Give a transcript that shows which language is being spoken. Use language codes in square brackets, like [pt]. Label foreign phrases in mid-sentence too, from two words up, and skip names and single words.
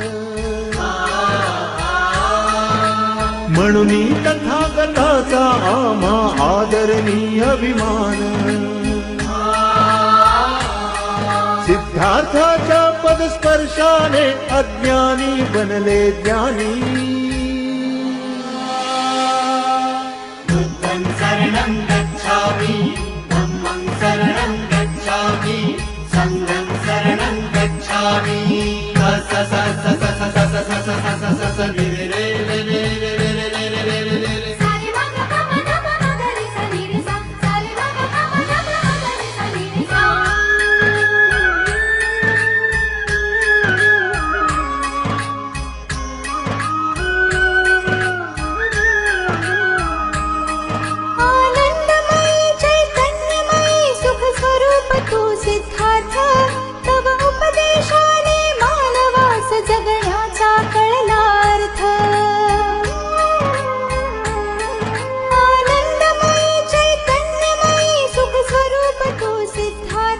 [mr] म्हणून तथागताचा आम्हा आदरणीय अभिमान. सिद्धार्थाच्या पदस्पर्शाने अज्ञानी बनले ज्ञानी. [pi] बुद्धं शरणं गच्छामि, धम्मं शरणं गच्छामि, संघं शरणं गच्छामि. स स स स स स स स स स स स रे रे रे रे रे रे रे रे रे रे रे रे. सारे मा ग प म ग प म ग रे सा नी रे सा. सारे मा ग प म ग प म ग रे सा नी रे सा. [mr] आनंदमयी चैतन्यमयी सुख स्वरूप तू सिद्धार्थ. तव उपदेशाने मानवास जगण्याचा कळलार्थ. आनंदमयी चैतन्यमयी सुख स्वरूप तू सिद्धार्थ.